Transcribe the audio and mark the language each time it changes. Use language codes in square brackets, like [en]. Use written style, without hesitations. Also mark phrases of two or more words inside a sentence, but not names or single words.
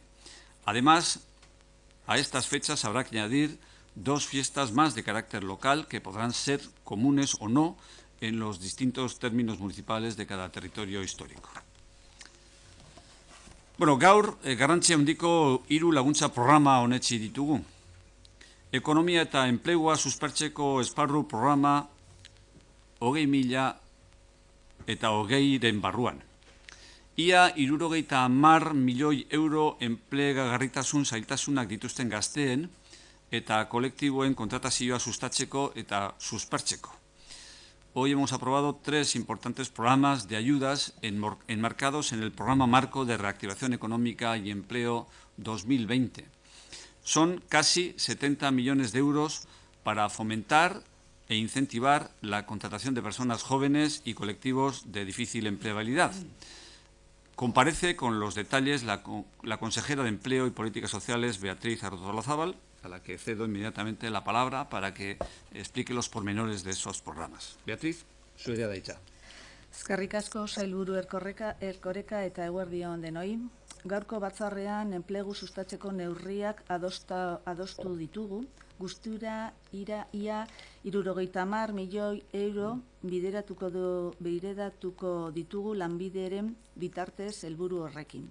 [es] Además, a estas fechas habrá que añadir dos fiestas más de carácter local que podrán ser comunes o no en los distintos términos municipales de cada territorio histórico. [eu] Bueno, gaur garrantzia handiko 3 laguntza programa onetsi ditugu. Ekonomia eta enplegua suspertzeko esparru programa 20.000 eta 20.000 barruan. Ia 70 milioi euro enplegagarritasun zailtasunak dituzten gazteen eta kolektiboen kontratazioa sustatzeko eta suspertzeko. [es] Hoy hemos aprobado 3 importantes programas de ayudas enmarcados en el Programa Marco de Reactivación Económica y Empleo 2020. Son casi 70 millones de euros para fomentar e incentivar la contratación de personas jóvenes y colectivos de difícil empleabilidad. Comparece con los detalles la consejera de Empleo y Políticas Sociales, Beatriz Artolazabal, a la que cedo inmediatamente la palabra para que explique los pormenores de esos programas. [eu] Beatriz, zurea da hitza. Eskerrik asko sailburu Erkoreka eta eguerdi on denoi. Gaurko batzarrean enplegu sustatzeko neurriak adostu ditugu. Guztura ia 70 milioi euro bideratuko ditugu lanbideren bitartez helburu horrekin.